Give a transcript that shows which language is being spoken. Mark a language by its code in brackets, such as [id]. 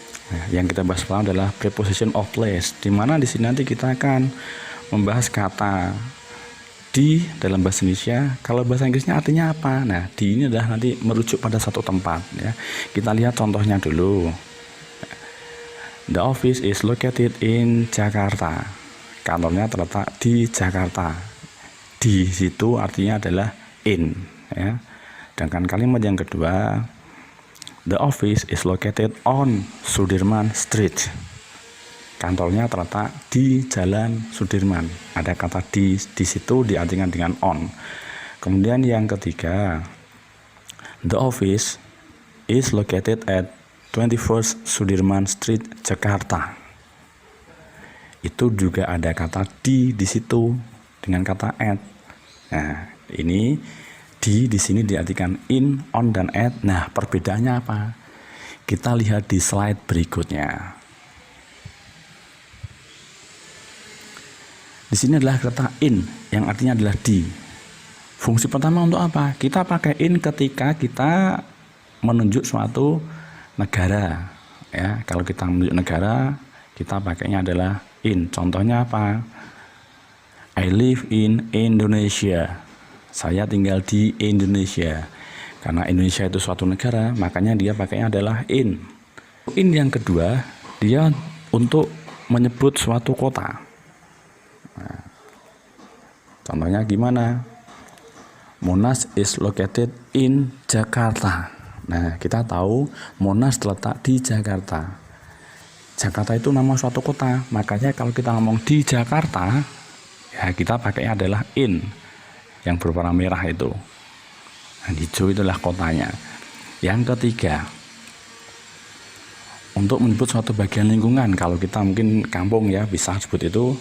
[id] Nah, yang kita bahas pertama adalah [en] preposition of place, [id] di mana di sini nanti kita akan membahas kata di dalam bahasa Indonesia. Kalau bahasa Inggrisnya artinya apa? Nah, di ini adalah nanti merujuk pada satu tempat ya. Kita lihat contohnya dulu. [en] The office is located in Jakarta. [id] Kantornya terletak di Jakarta. Di situ artinya adalah in ya. Sedangkan kalimat yang kedua, [en] the office is located on Sudirman Street. [id] Kantornya terletak di Jalan Sudirman. Ada kata di situ diartikan dengan on. Kemudian yang ketiga, [en] the office is located at 21st Sudirman Street, Jakarta. [id] Itu juga ada kata di situ dengan kata at. Nah, ini di sini diartikan in, on, dan at. Nah, perbedaannya apa? Kita lihat di slide berikutnya. Di sini adalah kata in yang artinya adalah di. Fungsi pertama untuk apa? Kita pakai in ketika kita menunjuk suatu negara. Ya, kalau kita menunjuk negara, kita pakainya adalah in. Contohnya apa? [en] I live in Indonesia. [id] Saya tinggal di Indonesia. Karena Indonesia itu suatu negara, makanya dia pakainya adalah in. In yang kedua, dia untuk menyebut suatu kota. Nah, contohnya gimana? [en] Monas is located in Jakarta. [id] Nah, kita tahu Monas terletak di Jakarta. Jakarta itu nama suatu kota. Makanya kalau kita ngomong di Jakarta, ya kita pakainya adalah in yang berwarna merah itu. Nah, hijau itulah kotanya. Yang ketiga, untuk menyebut suatu bagian lingkungan, kalau kita mungkin kampung ya bisa sebut itu.